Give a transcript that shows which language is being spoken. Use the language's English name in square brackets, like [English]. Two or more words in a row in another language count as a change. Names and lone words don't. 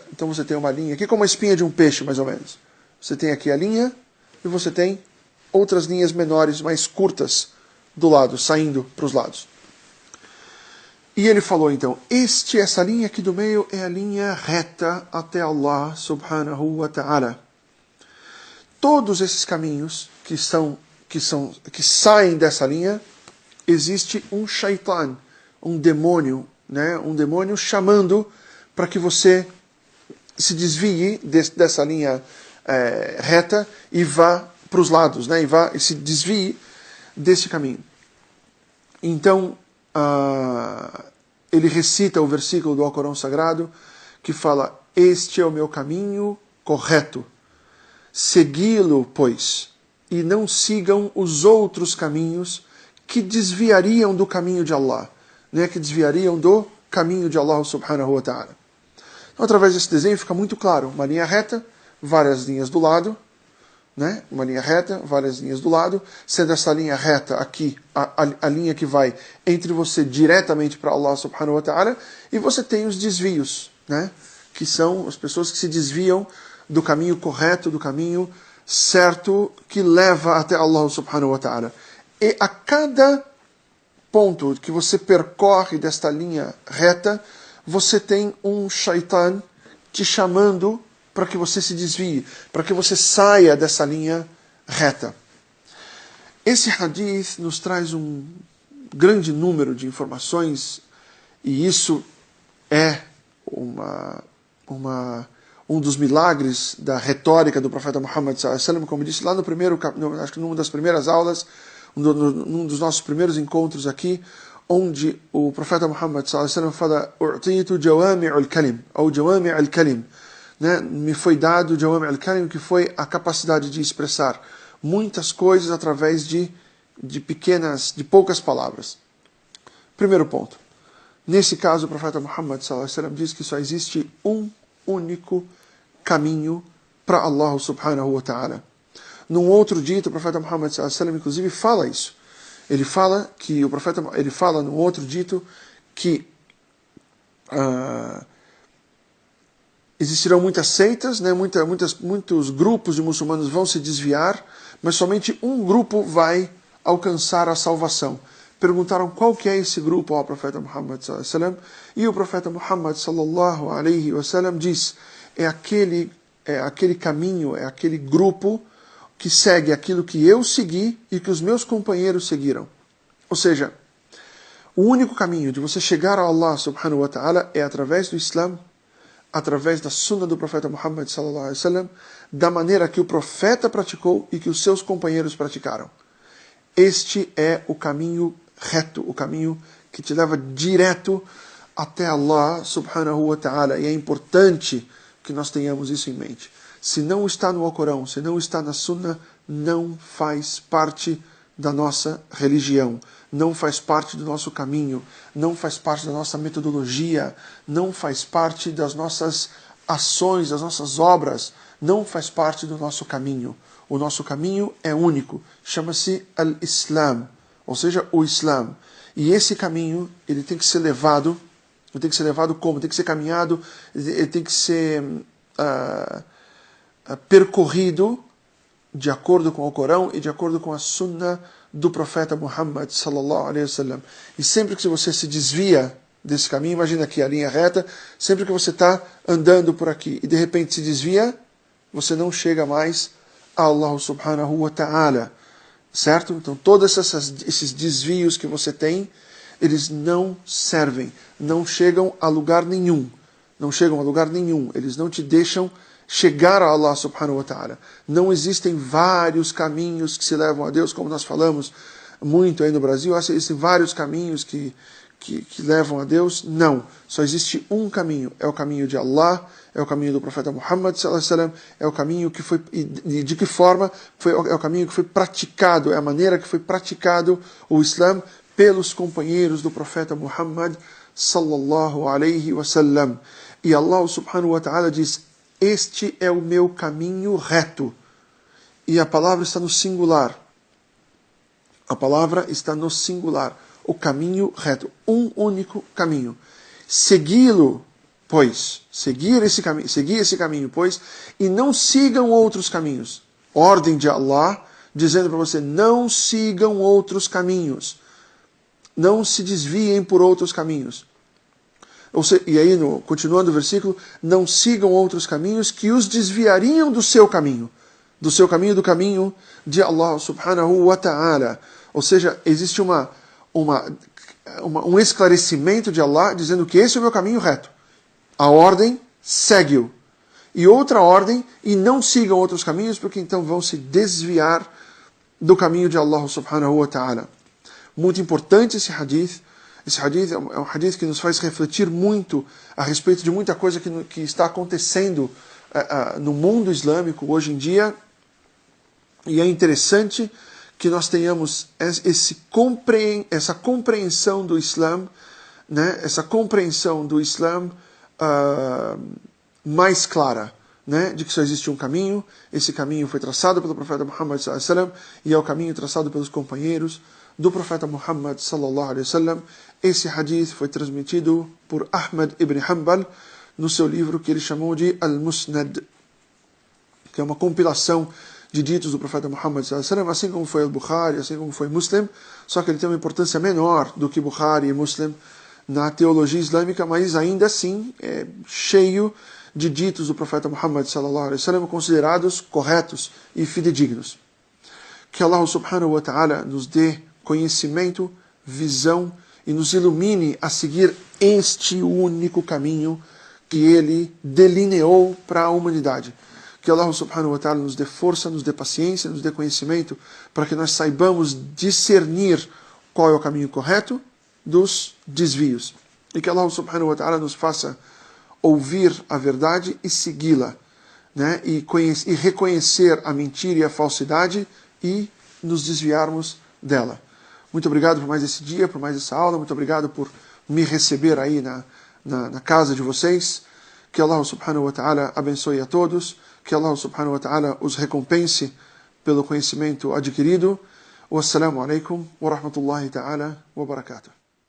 [Portuguese] Então você tem uma linha aqui, como a espinha de um peixe, mais ou menos. Você tem aqui a linha e você tem outras linhas menores, mais curtas, do lado, saindo para os lados. E ele falou então, essa linha aqui do meio é a linha reta até Allah [Arabic] سبحانه وتعالى. [Portuguese] Todos esses caminhos que saem dessa linha, existe um shaitan, um demônio, né? Um demônio chamando para que você se desvie dessa linha reta e vá para os lados, né? E se desvie desse caminho. Então, ele recita o versículo do Alcorão Sagrado que fala: este é o meu caminho correto, segui-lo, pois, e não sigam os outros caminhos que desviariam do caminho de Allah, né? Que desviariam do caminho de Allah [Arabic] سبحانه وتعالى. [Portuguese] Então, através desse desenho fica muito claro, uma linha reta, várias linhas do lado, né? Uma linha reta, várias linhas do lado, sendo essa linha reta aqui, a linha que vai entre você diretamente para Allah [Arabic] سبحانه وتعالى, [Portuguese] e você tem os desvios, né? Que são as pessoas que se desviam do caminho correto, do caminho certo, que leva até Allah [Arabic] سبحانه وتعالى. [Portuguese] E a cada ponto que você percorre desta linha reta, você tem um shaitan te chamando para que você se desvie, para que você saia dessa linha reta. Esse hadith nos traz um grande número de informações, e isso é um dos milagres da retórica do profeta Muhammad [Arabic] صلى الله عليه وسلم, [Portuguese] como disse lá no primeiro, acho que numa das primeiras aulas, num dos nossos primeiros encontros aqui, onde o profeta Muhammad [Arabic] صلى الله عليه وسلم [Portuguese] fala: [Arabic] "أوتيت جوامع الكلم", [Portuguese] ou [Arabic] جوامع الكلم, [Portuguese] né? Me foi dado [Arabic] جوامع الكلم, [Portuguese] que foi a capacidade de expressar muitas coisas através de poucas palavras. Primeiro ponto. Nesse caso, o profeta Muhammad [Arabic] صلى الله عليه وسلم [Portuguese] diz que só existe um único caminho para Allah [Arabic] سبحانه وتعالى. [Portuguese] Num outro dito, o profeta Muhammad [Arabic] صلى الله عليه وسلم [Portuguese] inclusive fala isso. Ele fala num outro dito que existirão muitas seitas, né? Muitos grupos de muçulmanos vão se desviar, mas somente um grupo vai alcançar a salvação. Perguntaram qual que é esse grupo ao profeta Muhammad [Arabic] صلى الله عليه وسلم, [Portuguese] e o profeta Muhammad [Arabic] صلى الله عليه وسلم [Portuguese] diz: é aquele caminho, é aquele grupo que segue aquilo que eu segui e que os meus companheiros seguiram. Ou seja, o único caminho de você chegar a Allah [Arabic] سبحانه وتعالى [Portuguese] é através do Islã, através da sunnah do profeta Muhammad [Arabic] صلى الله عليه وسلم, [Portuguese] da maneira que o profeta praticou e que os seus companheiros praticaram. Este é o caminho reto, o caminho que te leva direto até Allah [Arabic] سبحانه وتعالى. [Portuguese] E é importante que nós tenhamos isso em mente. Se não está no Alcorão, se não está na Sunnah, não faz parte da nossa religião, não faz parte do nosso caminho, não faz parte da nossa metodologia, não faz parte das nossas ações, das nossas obras, não faz parte do nosso caminho. O nosso caminho é único, chama-se Al-Islam, ou seja, o Islã. E esse caminho, ele tem que ser levado como? Tem que ser caminhado, ele tem que ser percorrido de acordo com o Corão e de acordo com a Sunnah do profeta Muhammad [Arabic] صلى الله عليه وسلم. [Portuguese] E sempre que você se desvia desse caminho, imagina aqui a linha reta, sempre que você está andando por aqui e de repente se desvia, você não chega mais a Allah [Arabic] سبحانه وتعالى, [Portuguese] certo? Então todos esses desvios que você tem, eles não servem, não chegam a lugar nenhum, eles não te deixam chegar a Allah [Arabic] سبحانه وتعالى. [Portuguese] Não existem vários caminhos que se levam a Deus, como nós falamos muito aí no Brasil, existem vários caminhos que levam a Deus. Não, só existe um caminho, é o caminho de Allah, é o caminho do profeta Muhammad [Arabic] صلى الله عليه وسلم, [Portuguese] é o caminho que foi, e de que forma é o caminho que foi praticado, é a maneira que foi praticado o Islã pelos companheiros do profeta Muhammad [Arabic] صلى الله عليه وسلم. [Portuguese] E Allah [Arabic] سبحانه وتعالى [Portuguese] diz: este é o meu caminho reto. E a palavra está no singular. A palavra está no singular. O caminho reto. Um único caminho. Segui-lo, pois. Seguir esse caminho, pois. E não sigam outros caminhos. Ordem de Allah, dizendo para você, não sigam outros caminhos. Não se desviem por outros caminhos. E aí, continuando o versículo, não sigam outros caminhos que os desviariam do seu caminho. Do caminho de Allah [Arabic] سبحانه وتعالى. [Portuguese] Ou seja, existe um esclarecimento de Allah dizendo que esse é o meu caminho reto. A ordem, segue-o. E outra ordem, e não sigam outros caminhos, porque então vão se desviar do caminho de Allah [Arabic] سبحانه وتعالى. [Portuguese] Muito importante esse hadith. Esse hadith é um hadith que nos faz refletir muito a respeito de muita coisa que está acontecendo no mundo islâmico hoje em dia. E é interessante que nós tenhamos essa compreensão do Islã, né? Essa compreensão do Islã mais clara, né? De que só existe um caminho. Esse caminho foi traçado pelo profeta Muhammad [Arabic] صلى الله عليه وسلم [Portuguese] e é o caminho traçado pelos companheiros do profeta Muhammad [Arabic] صلى الله عليه وسلم. [Portuguese] Esse hadith foi transmitido por Ahmad ibn Hanbal no seu livro que ele chamou de Al-Musnad, que é uma compilação de ditos do profeta Muhammad [Arabic] صلى الله عليه وسلم, [Portuguese] assim como foi Al-Bukhari, assim como foi Muslim, só que ele tem uma importância menor do que Bukhari e Muslim na teologia islâmica, mas ainda assim é cheio de ditos do profeta Muhammad [Arabic] صلى الله عليه وسلم [Portuguese] considerados corretos e fidedignos. Que Allah [Arabic] سبحانه وتعالى [Portuguese] nos dê conhecimento, visão e nos ilumine a seguir este único caminho que Ele delineou para a humanidade. Que Allah [Arabic] سبحانه وتعالى [Portuguese] nos dê força, nos dê paciência, nos dê conhecimento para que nós saibamos discernir qual é o caminho correto dos desvios. E que Allah [Arabic] سبحانه وتعالى [Portuguese] nos faça ouvir a verdade e segui-la, né? E reconhecer a mentira e a falsidade e nos desviarmos dela. Muito obrigado por mais esse dia, por mais essa aula. Muito obrigado por me receber aí na casa de vocês. Que Allah [Arabic] سبحانه وتعالى [Portuguese] abençoe a todos. Que Allah [Arabic] سبحانه وتعالى [Portuguese] os recompense pelo conhecimento adquirido. [Arabic] والسلام عليكم ورحمة الله تعالى وبركاته.